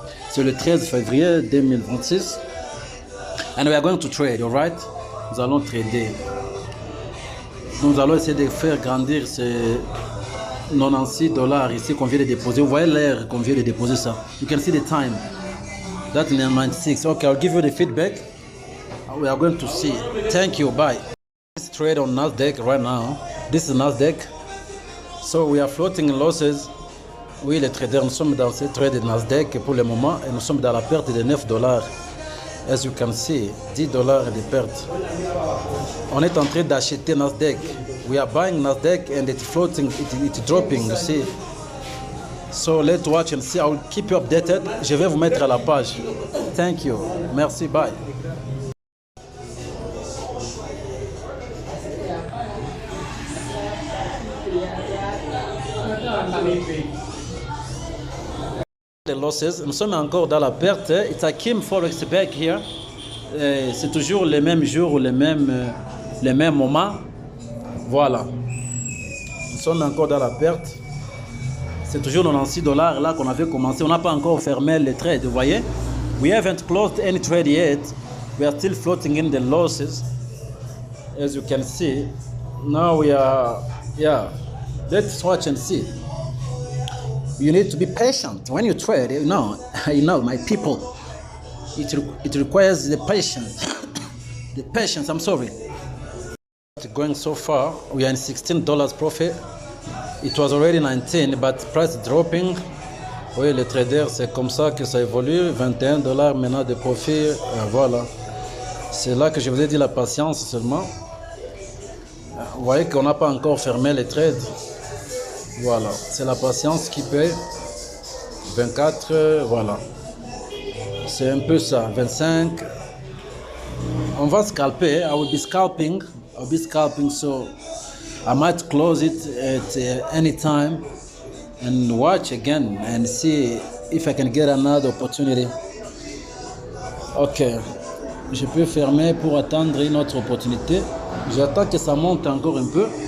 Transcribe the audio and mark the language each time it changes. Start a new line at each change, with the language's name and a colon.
French: C'est le 13 février 2026.
English: And we are going to trade, all right?
French: Nous allons trader. Nous allons essayer de faire grandir ces $96 ici qu'on vient de déposer. Vous voyez l'heure qu'on vient de déposer ça.
English: You can see the time. That's 96. Okay, I'll give you the feedback. We are going to see. Thank you. Bye. Let's trade on Nasdaq right now. This is Nasdaq. So we are floating losses.
French: Oui, les traders, nous sommes dans ce trade de Nasdaq pour le moment et nous sommes dans la perte de $9.
English: As you can see,
French: $10 de perte. On est en train d'acheter Nasdaq.
English: We are buying Nasdaq and it's floating, it's dropping, you see. So let's watch and see. I will keep you updated.
French: Je vais vous mettre à la page.
English: Thank you.
French: Merci.
English: Bye. The losses.
French: Nous sommes encore dans la perte.
English: It's Akim Forex back here.
French: C'est toujours les mêmes jours, les mêmes moments. Voilà. Nous sommes encore dans la perte. C'est toujours $96 là qu'on avait commencé. On n'a pas encore fermé les trades, vous voyez.
English: We haven't closed any trade yet. We are still floating in the losses. As you can see. Now we are, let's watch and see. You need to be patient. When you trade, you know, my people, it requires the patience. The patience, I'm sorry. Going so far, we are in $16 profit. It was already 19, but price dropping.
French: Oui, les traders, c'est comme ça que ça évolue. $21 maintenant de profit. Voilà. C'est là que je vous ai dit la patience seulement. Vous voyez qu'on n'a pas encore fermé les trades. Voilà. C'est la patience qui paye. 24, voilà. C'est un peu ça. 25. On va scalper.
English: I will be scalping. I'll be scalping, so I might close it at any time and watch again and see if I can get another opportunity.
French: Ok, je peux fermer pour attendre une autre opportunité. J'attends que ça monte encore un peu.